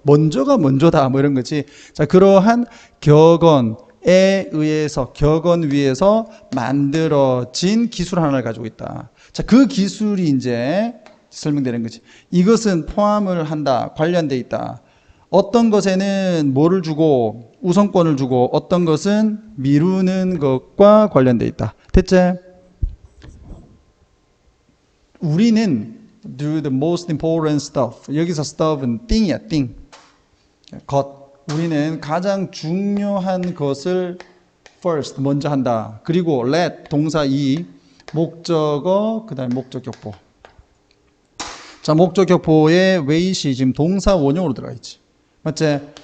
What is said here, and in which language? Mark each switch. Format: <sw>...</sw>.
<ko>먼저가 먼저다 뭐 이런 거지. 자, 그러한 격언에 의해서 격언 위에서 만들어진 기술 하나를 가지고 있다. 자, 그 기술이 이제 설명되는 거지. 이것은 포함을 한다. 관련돼 있다. 어떤 것에는 뭐를 주고 우선권을 주고 어떤 것은 미루는 것과 관련돼 있다. 됐지? 우리는</ko> <en>do the most important stuff.</en> <ko>여기서 stuff은 thing이야, thing. 것. 우리는 가장 중요한 것을</ko> <en>first,</en> <ko>먼저 한다. 그리고 let, 동사 2, 목적어, 그 다음에 목적격보. 자, 목적격보에 wait이 지금 동사 원형으로 들어가 있지. 맞지?</ko>